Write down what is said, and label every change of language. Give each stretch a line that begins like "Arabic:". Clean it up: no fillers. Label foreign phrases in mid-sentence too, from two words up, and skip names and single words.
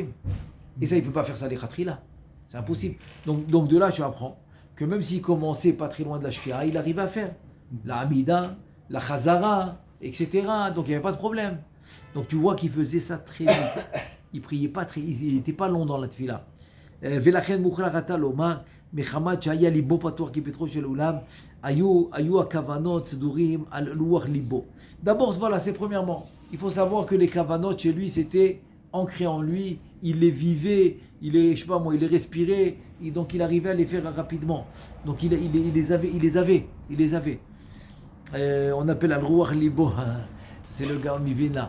French: Et ça, il ne peut pas faire ça les Khatrila. C'est impossible. Donc de là, tu apprends que même s'il commençait pas très loin de la Shkira, il arrivait à faire la Hamida, la Chazara, etc. Donc il n'y avait pas de problème. Donc tu vois qu'il faisait ça très vite. Il priait pas très, il n'était pas long dans la tfila.
Hebrew: ולכן מוכרח אתה לומר, מחמת שהיה ליבו פתוח כפתחו של אולם, היו הכוונות סדורים על לוח ליבו.
French: D'abord, voilà, c'est premièrement. Il faut savoir que les kavanot chez lui, c'était ancré en lui, il les vivait, il les respirait, et donc il arrivait à les faire rapidement. Donc il les avait. On appelle
Hebrew: על רוח ליבו,
French: c'est le gars Mivin là.